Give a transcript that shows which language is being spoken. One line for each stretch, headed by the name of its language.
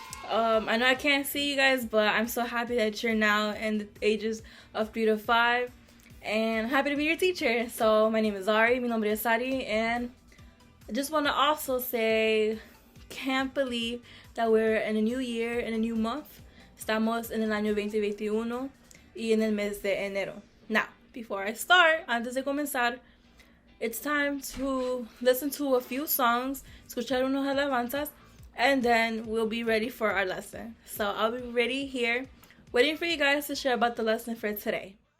English: I know I can't see you guys, but I'm so happy that you're now in the ages of 3 to 5. And happy to be your teacher. So my name is Ari,
Spanish: mi nombre es Sari,
English: and I just want to also say, can't believe that we're in a new year, in a new month.
Spanish: Estamos en el año 2021 y en el mes de enero.
English: Now, before I start,
Spanish: antes de comenzar,
English: it's time to listen to a few songs,
Spanish: escuchar unos alabanzas,
English: and then we'll be ready for our lesson. So I'll be ready here, waiting for you guys to share about the lesson for today.